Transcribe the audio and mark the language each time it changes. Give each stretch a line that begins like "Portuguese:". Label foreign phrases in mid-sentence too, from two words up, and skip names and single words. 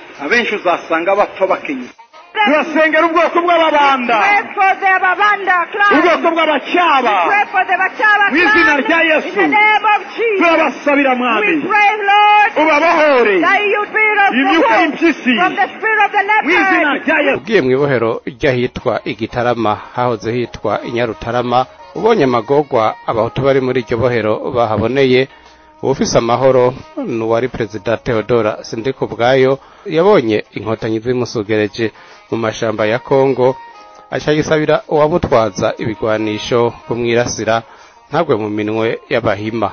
Rundi: Abenshi uzasanga bapfa bakenye. Turasengera ubwoko bw'Ababanda, ubwoko bw'Abacyaba, mw'izina rya Yesu turabasabira Mwami, ubabahore imyuka y'impyisi mw'izina rya Yesu. Ugiye mu ibohero ry'ahitwa Igitarama, hahoze hitwa Inyarutarama, ubonye amagorwa abahutu bari muri iryo bohero bahaboneye, ufise amahoro n'uwari Perezida Theodora Sindikubwayo yabonye inkotanyi zimusugereje mu mashamba ya Kongo, acagisabira uwabutwaza ibigwanisho kumwirasira ntagwe mu minwe y'Abahima.